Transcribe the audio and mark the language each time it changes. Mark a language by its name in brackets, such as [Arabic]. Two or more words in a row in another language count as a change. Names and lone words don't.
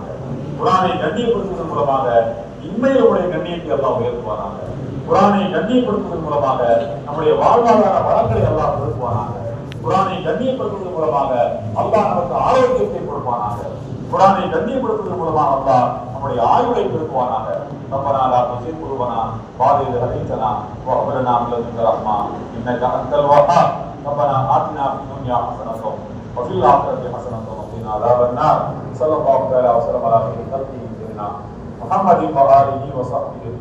[Tamil] குரானை கண்ணியப்படுத்துவதன் மூலமாக இன்மையில் நம்முடைய கண்ணியத்தை அல்லாஹ் உயர்த்துவானாங்க. குரானை கண்ணியப்படுத்துவதன் மூலமாக நம்முடைய வாழ்வாதார வளங்களை எல்லாம் கொடுப்பானாங்க. குரானை கண்ணியப்படுத்துவதன் மூலமாக அல்லாஹ் நமக்கு ஆரோக்கியத்தை கொடுப்பானாங்க. குரானை கண்ணியப்படுத்துவதன் மூலமாக அல்லாஹ் நம்முடைய ஆயுளை பெருக்குவானாக. [Arabic] ربنا لا تزغ قلوبنا بعد إذ هديتنا وهب لنا من لدنك رحمة إنك أنت الوهاب. ربنا آتنا في الدنيا حسنة وفي الآخرة حسنة وقنا عذاب النار. صلى الله تعالى وسلم على خير خلقه سيدنا محمد وآله وصحبه أجمعين.